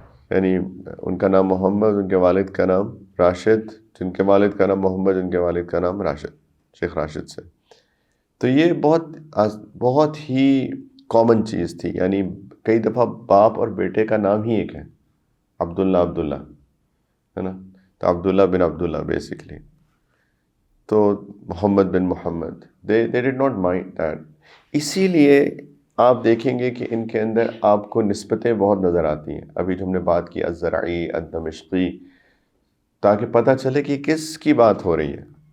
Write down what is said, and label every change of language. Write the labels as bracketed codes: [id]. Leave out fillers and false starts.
[ur] یعنی ان کا نام محمد، ان کے والد کا نام راشد، جن کے والد کا نام محمد، ان کے والد کا نام راشد، شیخ راشد سے. تو یہ بہت ہی کامن چیز تھی. یعنی کئی دفعہ باپ اور بیٹے کا نام ہی ایک ہے، عبداللہ ہے نا، تو عبداللہ بن عبداللہ بیسکلی. [en] تو Muhammad bin Muhammad, they did not mind that. [ur] اسی لیے آپ دیکھیں گے کہ ان کے اندر آپ کو نسبتیں بہت نظر آتی ہیں. ابھی جو ہم نے بات کی الزرعی، الدمشقی، تاکہ پتہ چلے کہ کس کی بات ہو رہی ہے.